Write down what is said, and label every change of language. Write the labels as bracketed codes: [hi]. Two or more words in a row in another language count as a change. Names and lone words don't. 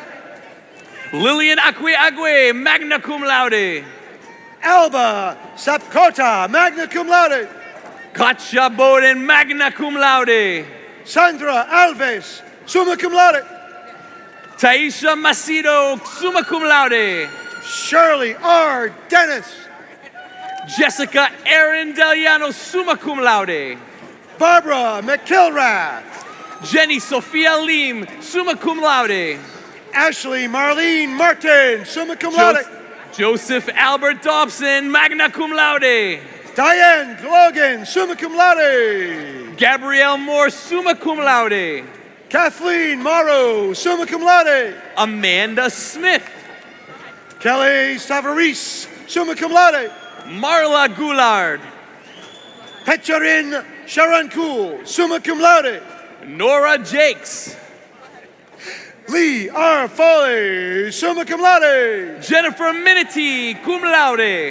[en] Lillian Agwe, [la] magna cum laude. [en] Alba Sapkota, [la] magna cum laude. [en] Katja Bowden, [la] magna cum laude. [en] Sandra Alves, [la] summa cum laude. [en] Taisha Macedo, [la] summa cum laude. [en] Shirley R. Dennis. Jessica Erin Deliano, [la] summa cum laude. [en] Barbara McKilrath. Jenny Sophia Lim, [la] summa cum laude. [en] Ashley Marlene Martin, [la] summa cum laude. [en] Joseph Albert Dobson, [la] magna cum laude. [en] Diane Logan, [la] summa cum laude. [en] Gabrielle Moore, [la] summa cum laude. [en] Kathleen Morrow, [la] summa cum laude. [en] Amanda Smith. Kelly Savaris, [la] summa cum laude. [en] Marla Goulard. Petcharin Sharancool, [la] summa cum laude. [en] Nora Jakes. Lee R. Foley, [la] summa cum laude. [en] Jennifer Minity, [la] cum laude.